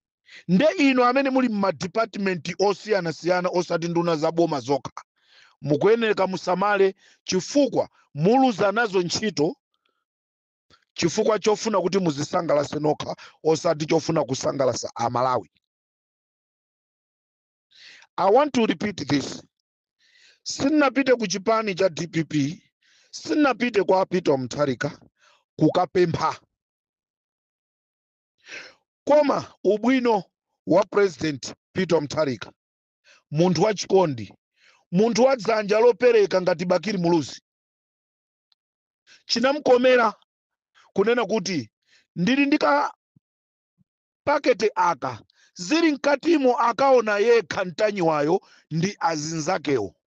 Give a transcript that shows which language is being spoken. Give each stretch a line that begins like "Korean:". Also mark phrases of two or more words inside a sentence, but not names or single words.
Nyanja: nde ino amene muli m'madepartment osiyana-siyana osati nduna za boma zokha mukuyenera musamale chifukwa muluza nazo ntchito chifukwa chofuna kuti muzisangalase nokha osati chofuna kusangalasa Amalawi.
English: I want to repeat this.
Nyanja: Sinapite ku chipani cha DPP, sinapite kwa Peter Mutharika kukapempha. Koma ubwino wa President Peter Mutharika, munthu wa chikondi, munthu wa dzanja lopereka ngati Bakiri Muluzi, chinamkomera kunena kuti ndili ndika pakete aka zili mkatimo akaona yekha Mtanyiwayo ndi azinzakewo.